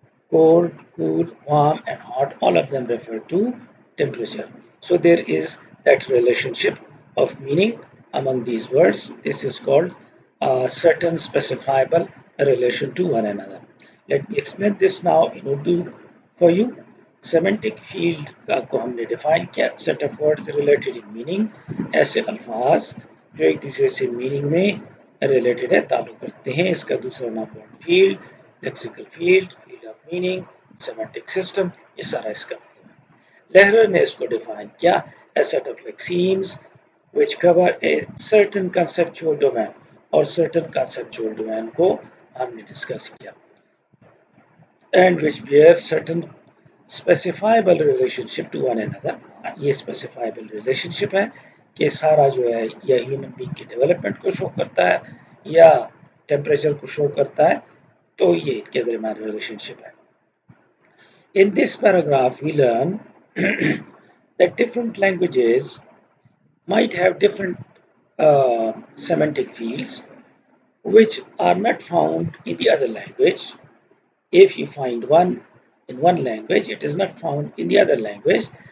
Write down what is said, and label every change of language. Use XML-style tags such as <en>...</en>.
<en>Cold, cool, warm, and hot, all of them refer to temperature. So there is that relationship of meaning among these words. This is called certain specifiable relation to one another. Let me explain this now in Urdu for you.</en> <hi>Semantic field को हमने define किया, set of words related in meaning, ऐसे अल्फाज जो एक दूसरे से meaning में रिलेटेड है, ताल्लुक रखते हैं. इसका दूसरा नाम word field, lexical field, field of meaning, semantic system, ये सारा इसका मतलब है.</hi> <en>Lehrer ने इसको define किया, a set of lexemes which cover a certain conceptual domain, और certain conceptual domain को हमने डिस्कस किया, and which bear certain specifiable relationship to one another.</en> <hi>ये specifiable relationship है कि सारा जो है या ह्यूमन बीइंग की डेवलपमेंट को शो करता है या टेम्परेचर को शो करता है, तो ये इनके दरमियान रिलेशनशिप है.</hi> <en>In this paragraph we learn that different languages might have different semantic fields which are not found in the other language. If you find one in one language, it is not found in the other language.</en>